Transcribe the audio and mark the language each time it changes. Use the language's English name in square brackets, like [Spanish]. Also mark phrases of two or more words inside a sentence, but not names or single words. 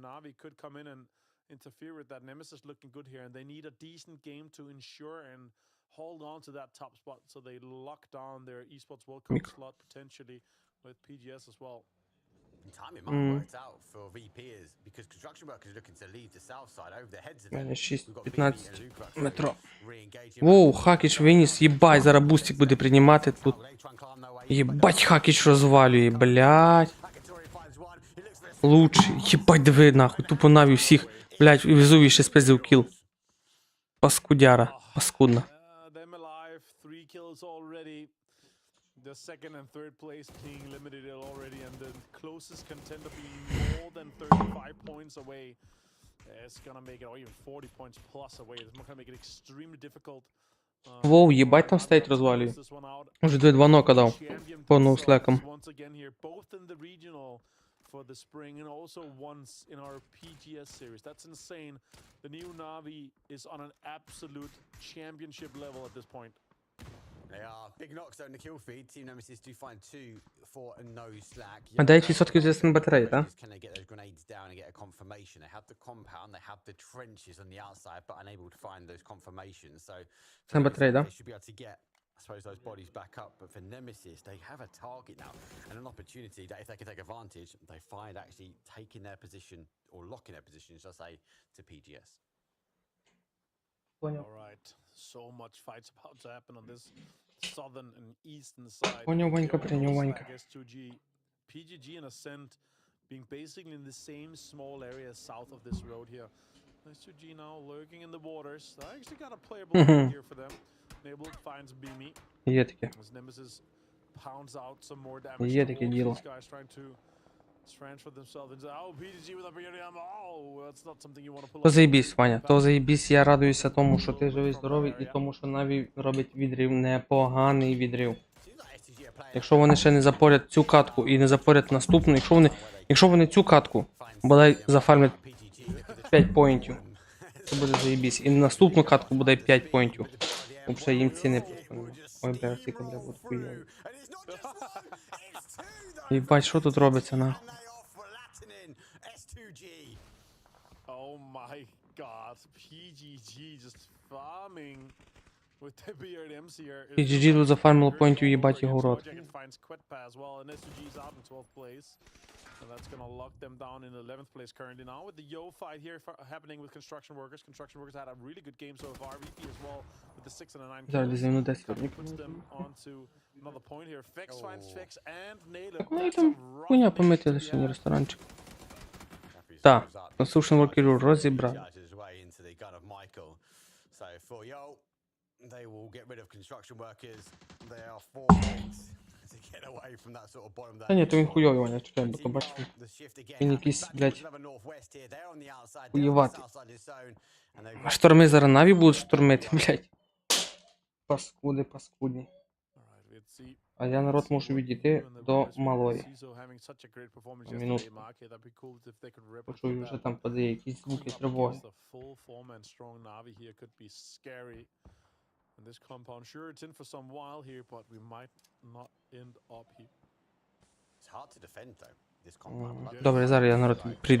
[English] Navi could come in and interfere with that. Nemesis looking good here, and they need a decent game to ensure and hold on to that top spot so they lock down their esports World Cup slot potentially with PGS as well. Timing might have worked out for VP is because Construction Workers looking to leave the south side over the heads of them. [Ukrainian] 6-15 метро. Воу, Хакіч виніс, їбать, зараз бустик буде приймати тут. Їбать, Хакіч розвалює, блядь. Лучший, їбать, диви, нахуй, тупо Наві всіх. Блядь, і Везувій ще спиздив кіл. Паскудяра, паскудна. [English] Them alive, 3 kills already. The second and third place being eliminated already, and the closest contender being more than 35 points away. It's gonna make it, or even 40 points plus away. It's gonna make it extremely difficult. [Ukrainian] Воу, їбать, там стейт розвалює. Уже 2 нока дав. По ноуслекам. [English] Once again here, both in the regional for the spring and also once in our PGS series. That's insane. The new Navi is on an absolute championship level at this point. They are. Big knocks though in the kill feed. Team Nemesis do find 2 for a no slack. [Ukrainian] А 9% зі батареї, так? [English] Can they get those grenades down and get a confirmation? They have the compound, they have the trenches on the outside, but unable to find those confirmations. So [Ukrainian] Це батареї, [English] they [Ukrainian] так? [English] should be able to get, I suppose, those bodies back up. But for Nemesis, they have a target now and an opportunity that if they can take advantage, they find actually taking their position or locking their position, shall I say, to PGS. All right, so much fights about to happen on this southern and eastern side. [Russian] Понял, Ванька, [English] Here, [Russian] принял, [English] almost [Russian] Ванька. [English] like S2G, PGG and Ascent being basically in the same small area south of this road here. S2G now lurking in the waters. I actually got a playable road here for them. Nabled finds Beamy. [Ukrainian] Є таке. [English] As Nemesis pounds out some more damage. [Ukrainian] Є [English] to [Ukrainian] таке [English] Wolves. [Ukrainian] діло. [English] These guys trying to transfer themselves into. Oh, PGG with a BRDM. Oh, that's not something you want to pull [Ukrainian] То [English] off. [Ukrainian] заєбісь, Ваня, то заєбісь, я радуюся тому, що ти живий, здоровий, і тому, що Наві робить відрив, непоганий відрив. Якщо вони ще не запорять цю катку і не запорять наступну, якщо вони цю катку, бодай зафармлять 5 поінтів, це буде заєбісь. І наступну катку бодай 5 поінтів. Взагалі їм ціни просто. Ой, бля, ці кадри будуть хуйові. Єбать, що тут робиться, нахуй? [English] Oh my god, PGG just farming with the BRDMs here. [Ukrainian] PGG тут зафармило поінтів, їбать його в рот. [English] And that's gonna lock them down in 11th place currently now with the Yo fight here happening with Construction Workers. Construction Workers had a really good game so far. VP as well with the 6 and a 9 [Ukrainian] Зараз [English] kills. [Ukrainian] зімну 10 [English] Puts [Ukrainian] років. [English] them onto another point here. Fix finds Fix and Nail it. [Ukrainian] Так вони там хуйня помити лише не ресторанчик. Так, Construction Worker розібрали. [English] So for Yo, they will get rid of Construction Workers. They are 4 points to get away from that sort of bottom. [Ukrainian] Та ні, то він хуйовий, Ваня, чекай, бо то бачиш. Він якийсь, блядь, хуєватий. А шторми зараз Наві будуть штурмити, блядь. Паскуди, паскудні. А я, народ, мушу відійти до малої. [Russian] Минутку. [Ukrainian] Почую, вже там подає якісь звуки тривоги. [English] And this compound, sure, it's in for some while here, but we might not end up here. It's hard to defend though. This compound. [Ukrainian] Добре, зараз я, народ, прийду.